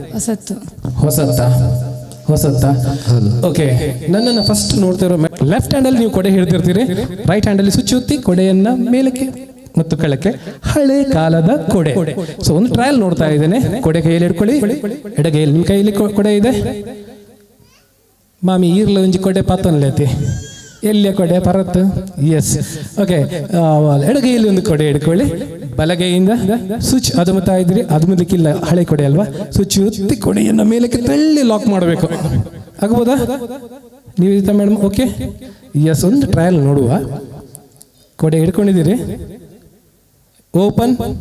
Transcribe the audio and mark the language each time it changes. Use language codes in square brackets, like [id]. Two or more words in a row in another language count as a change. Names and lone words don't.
[kn] ಹೊಸತ್ತ. ಓಕೆ, ನನ್ನನ್ನು ಫಸ್ಟ್ ನೋಡ್ತಿರೋ [en] left handalli [kn] ನೀವು ಕೊಡೆ ಹಿಡ್ತಿರ್ತೀರಿ, [en] right handalli [kn] ಸ್ವಿಚ್ ಒತ್ತಿ ಕೊಡೆಯನ್ನ ಮೇಲಕ್ಕೆ ಮತ್ತು ಕೆಳಕ್ಕೆ. ಹಳೆ ಕಾಲದ ಕೊಡೆ. ಸೊ ಒಂದು ಟ್ರಯಲ್ ನೋಡ್ತಾ ಇದ್ದೇನೆ. ಕೊಡೆ ಕೈಯಲ್ಲಿ ಹಿಡ್ಕೊಳ್ಳಿ, ಎಡಗೈಯಲ್ಲಿ ನಿಮ್ಮ ಕೈಯಲ್ಲಿ ಕೊಡೆ ಇದೆ. [tcy] ಮಾಮಿ ಈರ್ಲ ಒಂಜಿ ಕೊಡೆ ಪಾತನ್ಲೇತಿ ಎಲ್ಲಿಯ ಕೊಡೆ ಪರತ್? [kn] ಎಸ್, ಓಕೆ. ಎಡಗೈಯಲ್ಲಿ ಒಂದು ಕೊಡೆ ಹಿಡ್ಕೊಳ್ಳಿ, ಬಲಗೈಯಿಂದ ಸ್ವಿಚ್ ಅದುಮತಾ ಇದ್ರಿ, ಅದುಮಲಿಕ್ಕಿಲ್ಲ, ಹಳೆ ಕೊಡೆ ಅಲ್ವಾ. ಸ್ವಿಚ್ ಒತ್ತಿ ಕೊಡೆಯನ್ನು ಮೇಲಕ್ಕೆ ತಳ್ಳಿ ಲಾಕ್ ಮಾಡಬೇಕು. ಆಗ್ಬೋದಾ ನೀವು ಮೇಡಮ್? [en] okay, yes. [kn] ಒಂದು ಟ್ರಯಲ್ ನೋಡುವ. ಕೊಡೆ ಹಿಡ್ಕೊಂಡಿದ್ದೀರಿ, ಓಪನ್.